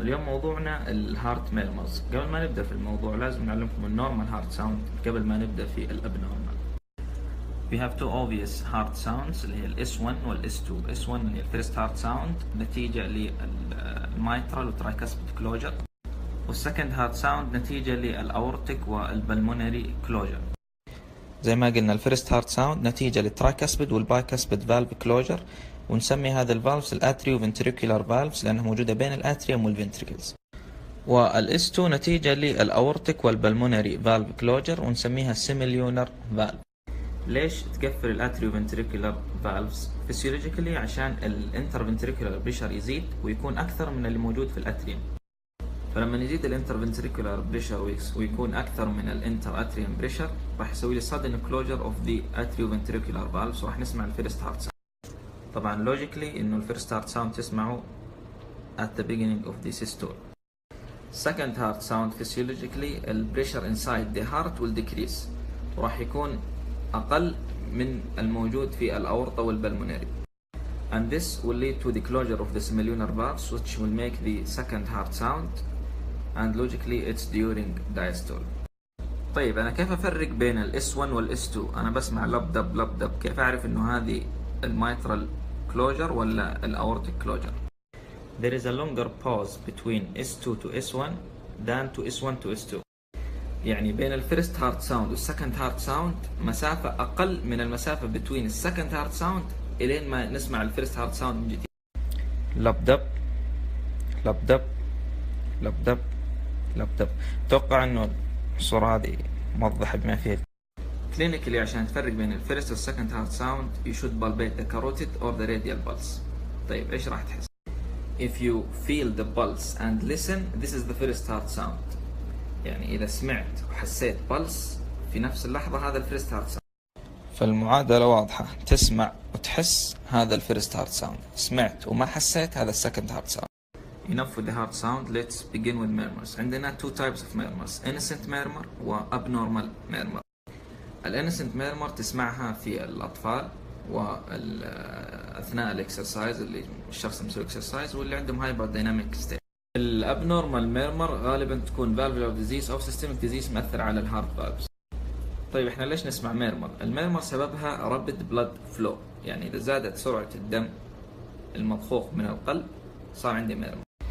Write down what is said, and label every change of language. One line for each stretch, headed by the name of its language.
Arabic: اليوم موضوعنا الهارت ميرمرز. قبل ما نبدأ في الموضوع لازم نعلمكم النورمال هارت ساوند قبل ما نبدأ في الابنورمال.
English: We have two obvious heart sounds
Arabic: اللي هي ال S1 وال S2. S1 اللي هي الفيرست هارت ساوند نتيجة للمايترال والترايكاسبيد كلوجر، والسكند هارت ساوند نتيجة للأورتيك والبلمونري كلوجر. زي ما قلنا الفيرست هارت ساوند نتيجة للترايكاسبيد والبايكاسبيد فالف كلوجر، ونسمي هذا الفالفز الاتريو فنتريكولار فالفز لأنها موجودة بين الاتريوم والفنتريكلز. والاس 2 نتيجة للأورتيك والبلمونري فالف كلوجر ونسميها سيميليونر فالف. ليش تقفل الاتريو فنتريكولار فالفز؟ فيسيولوجيكالي عشان الانترفنتريكولار بريشر يزيد ويكون أكثر من اللي موجود في الاتريوم. فلما يزيد الانترفنتريكولار بريشر ويكون أكثر من الانتر اتريوم بريشر راح يسوي لي
English: sudden closure of the atrioventricular valves
Arabic: وراح نسمع الفيرست هارت ساوند. طبعا لوجيكلي انه الفيرست هارت ساوند تسمعه
English: at the beginning of the systole. second heart sound physiologically the pressure inside the heart will decrease
Arabic: وراح يكون أقل من الموجود في الأورطة والبلمونري.
English: And this will lead to the closure of the semilunar valves which will make the second heart sound, and logically it's during diastole.
Arabic: طيب أنا كيف أفرق بين ال S1 وال S2؟ أنا بسمع لب دب كيف أعرف إنه هذه الميترال closure ولا الأورتيك closure؟
English: There is a longer pause between S2 to S1 than to S1 to S2.
Arabic: يعني بين الفيرست هارت ساوند والسكند هارت ساوند مسافة أقل من المسافة between السكند هارت ساوند إلين ما نسمع الفيرست هارت ساوند من جديد. لبدب لبدب لبدب لبدب. أتوقع إنه الصورة هذه موضحة بما فيه. كلينيكالي عشان تفرق بين الفيرست والسكند هارت ساوند
English: you should palpate the carotid or the radial pulse.
Arabic: طيب إيش راح تحس؟
English: If you feel the pulse and listen, this is the first heart sound.
Arabic: يعني إذا سمعت وحسيت pulse في نفس اللحظة هذا الفيرست هارت ساوند. فالمعادلة واضحة، تسمع وتحس هذا الفيرست هارت ساوند، سمعت وما حسيت هذا السكند هارت ساوند.
English: Enough with the heart sound. Let's begin with murmurs. عندنا two types of murmurs, innocent murmur و abnormal murmur.
Arabic: الانسنت ميرمر تسمعها في الأطفال وأثناء الإكسرسايز اللي الشخص مسوي إكسرسايز واللي عندهم هايبر دايناميك ستيت. الابنورمال ميرمر غالبا تكون فالفولار ديزيز أو سيستميك ديزيز مأثر على الهارت فالفز. طيب احنا ليش نسمع ميرمر؟ الميرمر سببها رابيد بلاد فلو، يعني إذا زادت سرعة الدم المضخوخ من القلب صار عندي ميرمر.